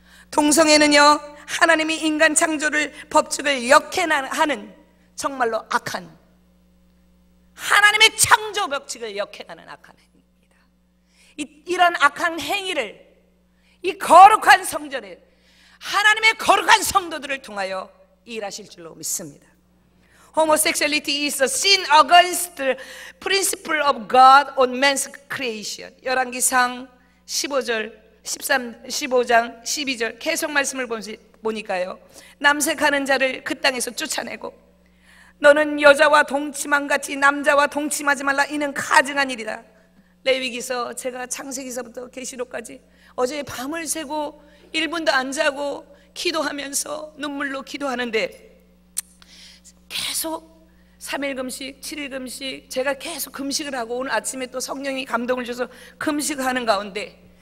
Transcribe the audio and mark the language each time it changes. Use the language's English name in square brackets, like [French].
[Korean] 동성애는요, 하나님이 인간 창조를 법칙을 역행하는 정말로 악한, 하나님의 창조 법칙을 역행하는 악한 행위입니다. 이런 악한 행위를, 이 거룩한 성전에 하나님의 거룩한 성도들을 통하여 일하실 줄로 믿습니다. [English] Homosexuality is a sin against the principle of God on man's creation. [Korean] 열왕기상 15장 12절 계속 말씀을 보니까요, 남색하는 자를 그 땅에서 쫓아내고 너는 여자와 동침한 같이 남자와 동침하지 말라, 이는 가증한 일이다. 레위기서, 제가 창세기서부터 계시록까지 어제 밤을 새고 1분도 안 자고 기도하면서 눈물로 기도하는데, 계속 3일 금식, 7일 금식, 제가 계속 금식을 하고 오늘 아침에 또 성령이 감동을 줘서 금식하는 가운데